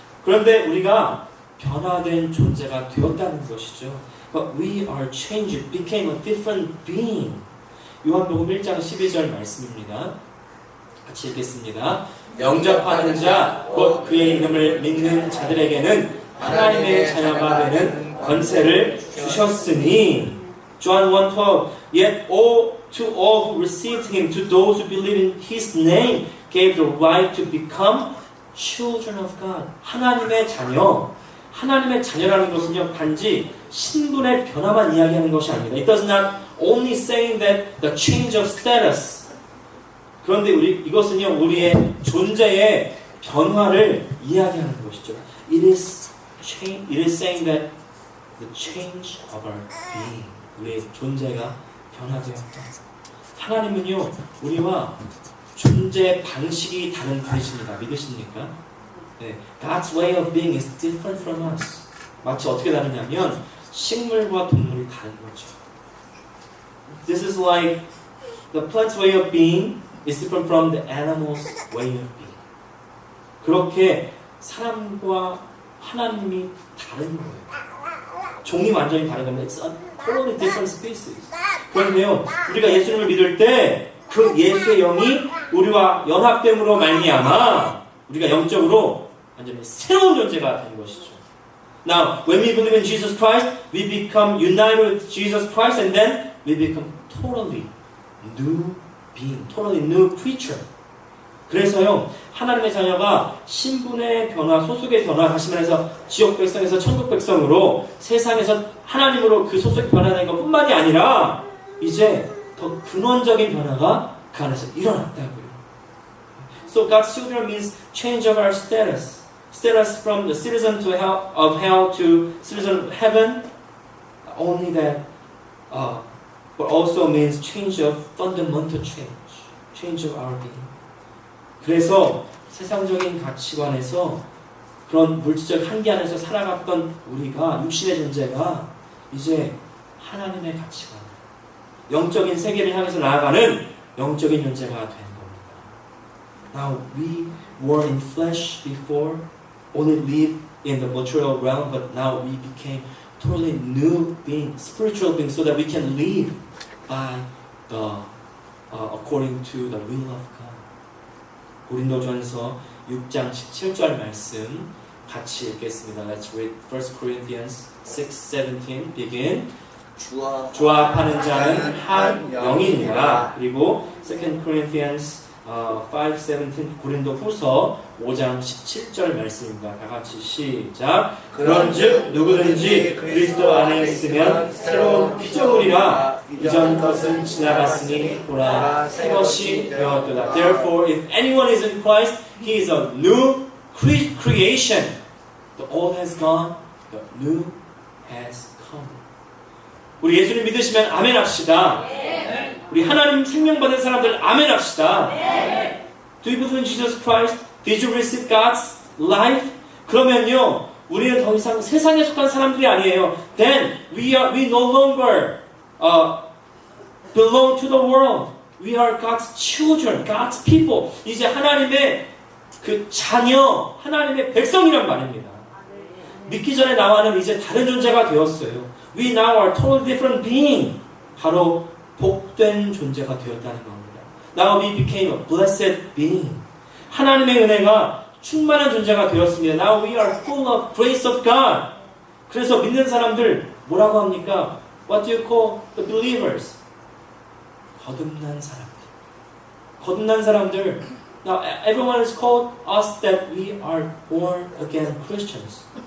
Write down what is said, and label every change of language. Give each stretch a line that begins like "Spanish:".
Korean: 그런데 우리가 변화된 존재가 되었다는 것이죠.
English: But we are changed, became a different being.
Korean: 요한복음 1장 12절 말씀입니다. 같이 읽겠습니다. 영접하는 자, 곧 그의 이름을 믿는 자들에게는 하나님의 자녀가 되는 권세를 주셨으니.
English: John 1:12 Yet to all who received him, to those who believe in his name, gave the right to become children of God.
Korean: 하나님의 자녀. 하나님의 자녀라는 것은요, 단지 신분의 변화만 이야기하는 것이 아닙니다.
English: It does not only saying that the change of status.
Korean: 그런데 이것은요, 우리의 존재의 변화를 이야기하는 것이죠.
English: It is saying that the change of our being.
Korean: 우리의 존재가 변화되었다. 하나님은요, 우리와 존재 방식이 다른 분이십니다. 믿으십니까?
English: 네, God's way of being is different from us.
Korean: 마치 어떻게 다르냐면 식물과 동물이 다른 거죠.
English: This is like the plant's way of being is different from the animal's way of being.
Korean: 그렇게 사람과 하나님이 다른 거예요. 종이 완전히 다른 겁니다.
English: It's a totally different species.
Korean: 그런데요, 우리가 예수님을 믿을 때 그 예수의 영이 우리와 연합됨으로 말미암아 우리가 영적으로 완전히 새로운 존재가 되는 것이죠.
English: Now, when we believe in Jesus Christ, we become united with Jesus Christ, and then we become totally new being, totally new creature.
Korean: 그래서요, 하나님의 자녀가 신분의 변화, 소속의 변화, 다시 말해서 지옥 백성에서 천국 백성으로 세상에서 하나님으로 그 소속이 변화된 것뿐만이 아니라 이제 더 근원적인 변화가 그 안에서 일어났다고요.
English: So God's children means change of our status. Status from the citizen of hell to citizen of heaven. Only that, but also means change of fundamental change. Change of our being.
Korean: 그래서 세상적인 가치관에서 그런 물질적 한계 안에서 살아갔던 우리가, 육신의 존재가 이제 하나님의 가치관, 영적인 세계를 향해서 나아가는 영적인 존재가 된 겁니다.
English: Now we were in flesh before, only lived in the material realm, but now we became totally new beings, spiritual beings, so that we can live by the according to the will of God.
Korean: 고린도전서 6장 17절 말씀 같이 읽겠습니다.
English: Let's read 1 Corinthians 6:17. Begin.
Korean: 주와 합하는 자는 한 영이니라. 그리고 2 Corinthians 5:17 고린도 후서 5장 17절 말씀입니다. 다 같이 시작. 그런즉 누구든지 그리스도 안에 있으면 새로운 피조물이라 이전 것은 지나갔으니 보라 새 것이 되었도다.
English: Therefore, if anyone is in Christ, he is a new creation. The old has gone, the new has come.
Korean: 우리 예수님 믿으시면 아멘 합시다. 우리 하나님 생명 받은 사람들 아멘 합시다.
English: Do you believe in Jesus Christ? Did you receive God's life?
Korean: 그러면요, 우리는 더 이상 세상에 속한 사람들이 아니에요.
English: Then we no longer belong to the world. We are God's children, God's people.
Korean: 이제 하나님의 그 자녀, 하나님의 백성이란 말입니다. 믿기 전에 나와는 이제 다른 존재가 되었어요.
English: We now are totally different being.
Korean: 바로 복된 존재가 되었다는 겁니다.
English: Now we became a blessed being.
Korean: 하나님의 은혜가 충만한 존재가 되었습니다.
English: Now we are full of grace of God.
Korean: 그래서 믿는 사람들 뭐라고 합니까?
English: What do you call the believers?
Korean: 거듭난 사람들. 거듭난 사람들.
English: Now everyone is called us that we are born again Christians.